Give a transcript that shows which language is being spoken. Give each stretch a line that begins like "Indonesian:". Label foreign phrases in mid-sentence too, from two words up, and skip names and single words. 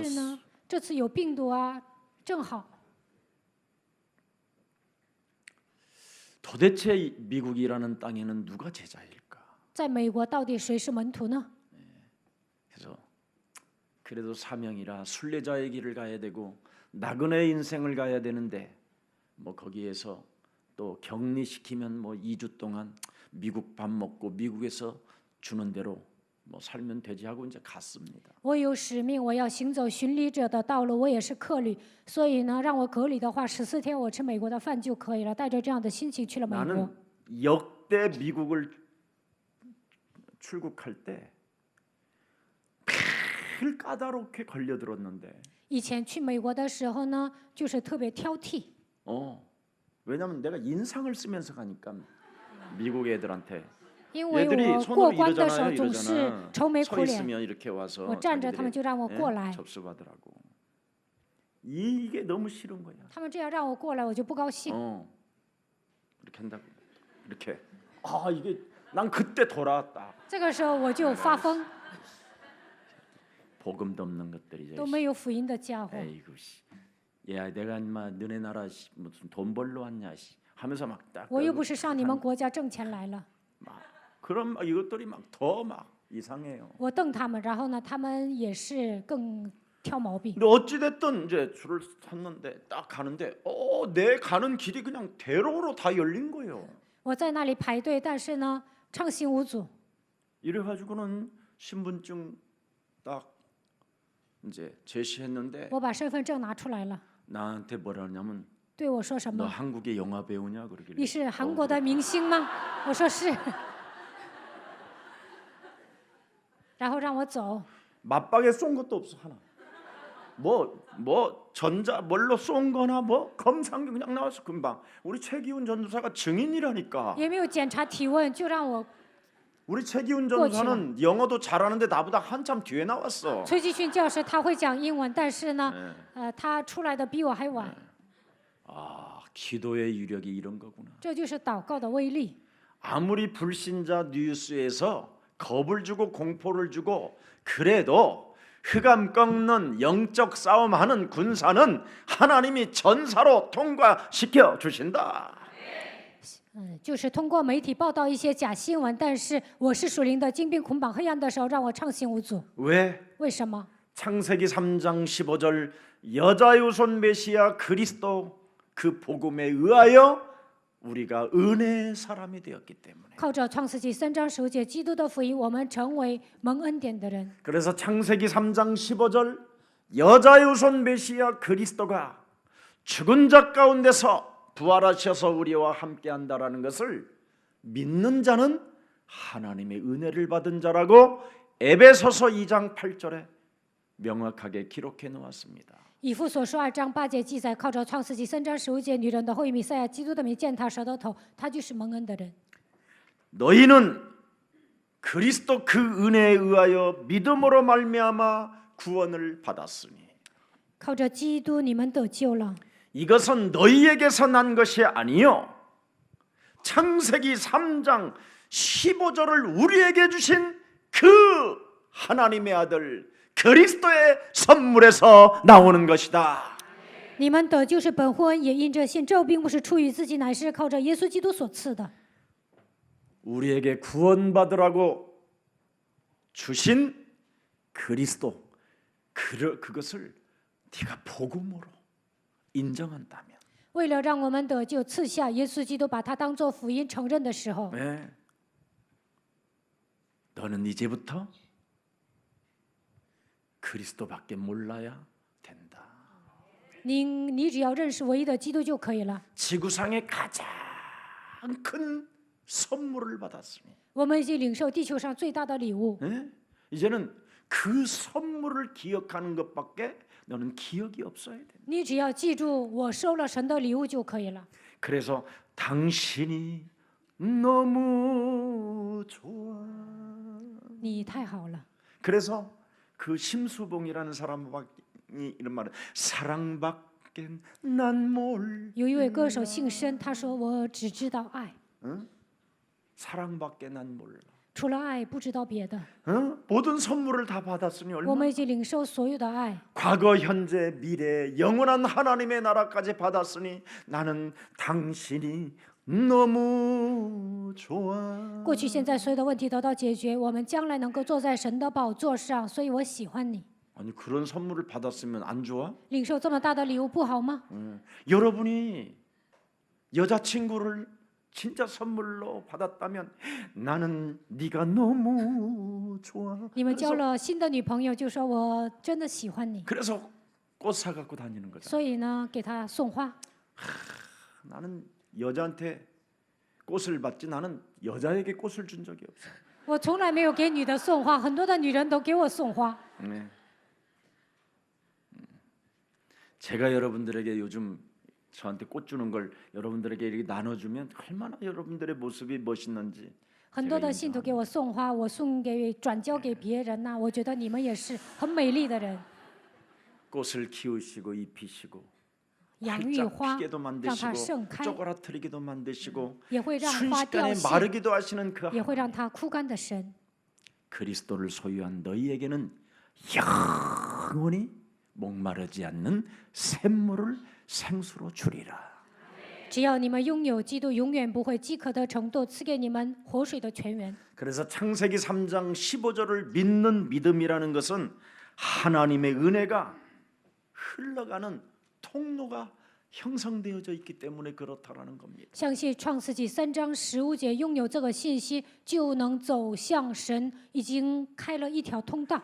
Korean: 바이러스.
Chinese: 呢，这次有病毒啊，正好。
Korean: 도대체 이 미국이라는 땅에는 누가 제자일까?
Chinese: 在美国到底谁是门徒呢？
Korean: 그래서 그래도 사명이라 순례자의 길을 가야 되고 나그네 인생을 가야 되는데 뭐 거기에서 또 격리시키면 뭐 2주 동안 미국 밥 먹고 미국에서 주는 대로 뭐 살면 되지 하고 이제 갔습니다.
Chinese: 我有使命，我要行走巡礼者的道路。我也是客旅，所以呢，让我隔离的话，14天我吃美国的饭就可以了。带着这样的心情去了美国。
Korean: 나는 역대 미국을 출국할 때 늘 까다롭게 걸려들었는데
Chinese: 以前去美国的时候呢，就是特别挑剔，
Korean: 왜냐면 내가 인상을 쓰면서 가니까 미국 애들한테
Chinese: 因为
Korean: 얘들이
Chinese: 我过
Korean: 손으로
Chinese: 关的时候
Korean: 이러잖아요.
Chinese: 总是
Korean: 이러잖아.
Chinese: 愁眉
Korean: 서
Chinese: 苦脸，
Korean: 있으면 이렇게 와서
Chinese: 我站着，他们
Korean: 자기들이
Chinese: 就让我过来。
Korean: 접수받으라고. 이게 너무 싫은 거야.
Chinese: 他们这样让我过来，我就不高兴。
Korean: 이렇게 한다고. 이렇게. 이게 난 그때 돌아왔다.
Chinese: 这个时候我就发疯，
Korean: 복음도 없는 것들이죠.
Chinese: 都没有福音的家伙。
Korean: 에이구 씨. 야, 내가 인마 너네 나라 씨, 무슨 돈 벌러 왔냐 씨. 하면서 막딱
Chinese: 我又不是上你们国家挣钱来了。
Korean: 그런 막 이것들이 막 더 막 이상해요.
Chinese: 我瞪他们，然后呢，他们也是更挑毛病。
Korean: 근데 어찌 됐든 이제 줄을 섰는데 딱 가는데 내 가는 길이 그냥 대로로 다 열린 거예요.
Chinese: 我在那里排队，但是呢，畅行无阻。
Korean: 이래 가지고는 신분증 딱 이제 제시했는데
Chinese: 我把身份证拿出来了，
Korean: 나한테 뭐라 하냐면
Chinese: 对我说什
Korean: 너
Chinese: 么？
Korean: 한국의 영화 배우냐 그러길래
Chinese: 你是韩国的明星吗？我说是。然后让我走，
Korean: 맞박에 쏜 것도 없어 하나. 뭐 전자 뭘로 쏜 거나 뭐 검상경 그냥 나와서 금방 우리 최기훈 전도사가 증인이라니까.
Chinese: 也没有检查体温，就让我
Korean: 우리 최기훈 전도사는 영어도 잘하는데 나보다 한참 뒤에 나왔어.
Chinese: 崔继训教授他会讲英文，但是呢，他出来的比我还晚。
Korean: 아, 기도의 유력이 이런 거구나.
Chinese: 这就是祷告的威力。
Korean: 아무리 불신자 뉴스에서 겁을 주고 공포를 주고 그래도 흑암 꺾는 영적 싸움하는 군사는 하나님이 전사로 통과시켜 주신다.
Chinese: 就是通过媒体报道一些假新闻，但是我是属灵的精兵捆绑黑暗的时候，让我畅行无阻。
Korean: 왜?
Chinese: 为什么？
Korean: 창세기 3장 15절 여자의 후손 메시아 그리스도 그 복음에 의하여 우리가 은혜의 사람이 되었기 때문에.
Chinese: 靠着创世纪3章15节基督的福音，我们成为蒙恩典的人。
Korean: 그래서 창세기 3장 15절 여자의 후손 메시아 그리스도가 죽은 자 가운데서 부활하셔서 우리와 함께한다라는 것을 믿는 자는 하나님의 은혜를 받은 자라고 에베소서 2장 8절에 명확하게 기록해 놓았습니다.
Chinese: 以弗所书2章8节记载，靠着创世纪3章15节，女人的后裔弥赛亚基督的名践踏蛇的头，他就是蒙恩的人。
Korean: 너희는 그리스도 그 은혜에 의하여 믿음으로 말미암아 구원을 받았으니
Chinese: 靠着基督，你们得救了。
Korean: 이것은 너희에게서 난 것이 아니요 창세기 3장 15절을 우리에게 주신 그 하나님의 아들 그리스도의 선물에서 나오는 것이다.
Chinese: 你们得救是本乎恩，也因着信。这并不是出于自己，乃是靠着耶稣基督所赐的。
Korean: 우리에게 구원받으라고 주신 그리스도 그것을 네가 복음으로 인정한다면
Chinese: 为了让我们得救，赐下耶稣基督，把他当作福音承认的时候，
Korean: 네. 너는 이제부터 그리스도밖에 몰라야 된다.
Chinese: 你只要认识唯一的基督就可以了。
Korean: 지구상의 가장 큰 선물을 받았으니
Chinese: 我们已经领受地球上最大的礼物，
Korean: 네? 이제는 그 선물을 기억하는 것밖에 너는 기억이 없어야 돼.
Chinese: 你只要记住我收了神的礼物就可以了。
Korean: 그래서 당신이 너무 좋아.
Chinese: 你太好了。
Korean: 그래서 그 심수봉이라는 사람이 이런 말을 사랑밖에 난 몰라.
Chinese: 有一位歌手姓申，他说：“我只知道爱，
Korean: 사랑밖에 난 몰라.
Chinese: 除了爱不知道别的。
Korean: 모든 선물을 다 받았으니
Chinese: 我
Korean: 얼마나
Chinese: 们已经领受所有的爱，
Korean: 과거, 현재, 미래 영원한 하나님의 나라까지 받았으니 나는 당신이 너무 좋아.
Chinese: 过去、现在所有的问题得到解决，我们将来能够坐在神的宝座上，所以我喜欢你。
Korean: 아니 그런 선물을 받았으면 안 좋아?
Chinese: 领受这么大的礼物不好吗？
Korean: 여러분이 여자친구를 진짜 선물로 받았다면 나는 네가 너무 좋아.
Chinese: 你们交了新的女朋友，就说我真的喜欢你，
Korean: 그래서 꽃 사갖고 다니는 거잖아.
Chinese: 所以呢，给他送花。
Korean: 나는 여자한테 꽃을 받지 나는 여자에게 꽃을 준 적이 없어.
Chinese: 我从来没有给女的送花，很多的女人都给我送花。
Korean: 네. 제가 여러분들에게 요즘 저한테 꽃 주는 걸 여러분들에게 이렇게 나눠주면 얼마나 여러분들의 모습이 멋있는지.
Chinese: 很多的信徒给我送花，我转交给别人呐、我觉得你们也是很美丽的人，
Korean: 꽃을 키우시고 입히시고
Chinese: 养育
Korean: 활짝
Chinese: 花，
Korean: 피게도
Chinese: 让它
Korean: 만드시고
Chinese: 盛开，
Korean: 쪼그라뜨리기도 만드시고
Chinese: 也会让花掉
Korean: 순식간에
Chinese: 谢，
Korean: 마르기도 하시는 그
Chinese: 也会让它枯干的神。
Korean: 그리스도를 소유한 너희에게는 영원히 목마르지 않는 샘물을 생수로 주리라.
Chinese: 只要你们拥有基督，永远不会饥渴的程度，赐给你们活水的泉源。
Korean: 그래서 창세기 3장 15절을 믿는 믿음이라는 것은 하나님의 은혜가 흘러가는 통로가 형성되어져 있기 때문에 그렇다라는 겁니다.
Chinese: 相信创世纪3章15节，拥有这个信息，就能走向神，已经开了一条通道。